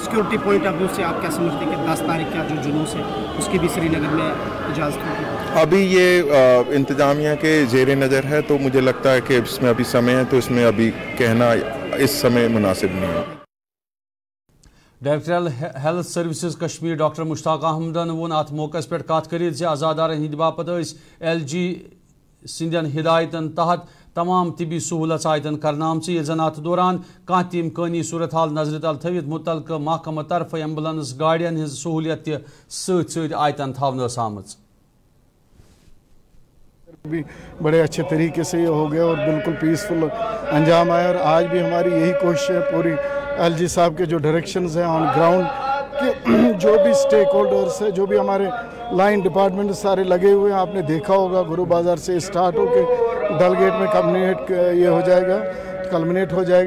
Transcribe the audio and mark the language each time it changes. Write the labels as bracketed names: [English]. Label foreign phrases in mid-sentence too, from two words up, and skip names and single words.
[English] security point of view [Hindi] से आप क्या समझते हैं कि 10 तारीख का जो जुलूस है उसकी भी श्रीनगर में इजाज़त होगी? अभी ये इंतजामिया के ज़ेर नज़र है, तो मुझे लगता है कि इसमें अभी समय है, तो इसमें अभी कहना इस समय मुनासिब नहीं है। [English] Director Health Services [Kashmiri] कश्मीर डॉक्टर मुश्ताक अहमदन वोन अत मौके पे कत कर आज़ादारन हंद बापत LG सिंदन हिदायतन तहत तमाम तिबी सहूलत आयतन करनाम ये जन अत दौरान कह ती इम्कानी सूरत हाल नजर तल थवित मुतलक महकमा तरफ एम्बुलेंस गाड़ियन हज सहूलियत सत आयतन थवनस आमच। [Hindi] भी बड़े अच्छे तरीके से ये हो गया और बिल्कुल पीसफुल अंजाम आया, और आज भी हमारी यही कोशिश है पूरी LG साहब के जो डायरेक्शंस हैं [English] on ground [Hindi] कि जो भी [English] stake holders [Hindi] है, जो भी हमारे [English] line department [Hindi] सारे लगे हुए हैं, आपने देखा होगा गुरु बाज़ार से स्टार्ट होकर डलगेट में कल्मिनेट हो जाएगा।